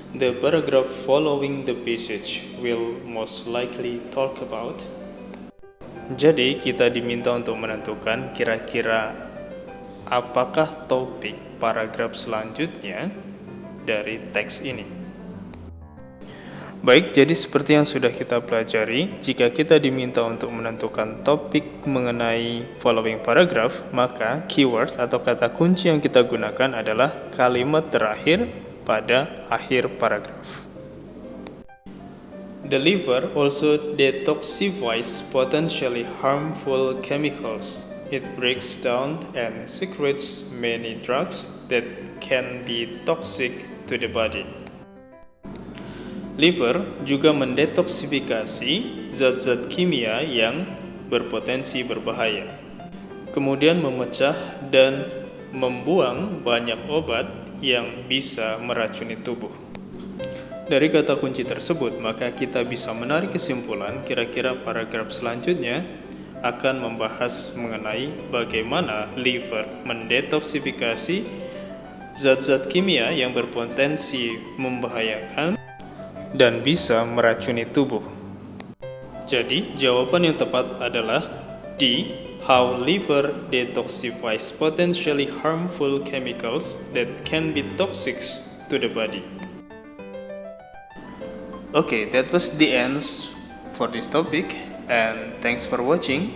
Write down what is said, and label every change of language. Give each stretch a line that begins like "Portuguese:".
English: The paragraph following the passage will most likely talk about.
Indonesian: Jadi, kita diminta untuk menentukan kira-kira apakah topik paragraf selanjutnya dari teks ini. Baik, jadi seperti yang sudah kita pelajari, jika kita diminta untuk menentukan topik mengenai following paragraph, maka keyword atau kata kunci yang kita gunakan adalah kalimat terakhir pada akhir paragraf.
English: The liver also detoxifies potentially harmful chemicals. It breaks down and secretes many drugs that can be toxic to the body.
Indonesian: Liver juga mendetoksifikasi zat-zat kimia yang berpotensi berbahaya, kemudian memecah dan membuang banyak obat yang bisa meracuni tubuh. Dari kata kunci tersebut, maka kita bisa menarik kesimpulan kira-kira paragraf selanjutnya akan membahas mengenai bagaimana liver mendetoksifikasi zat-zat kimia yang berpotensi membahayakan dan bisa meracuni tubuh. Jadi, jawaban yang tepat adalah D.
English: How liver detoxifies potentially harmful chemicals that can be toxic to the body. Okay, that was the end for this topic, and thanks for watching.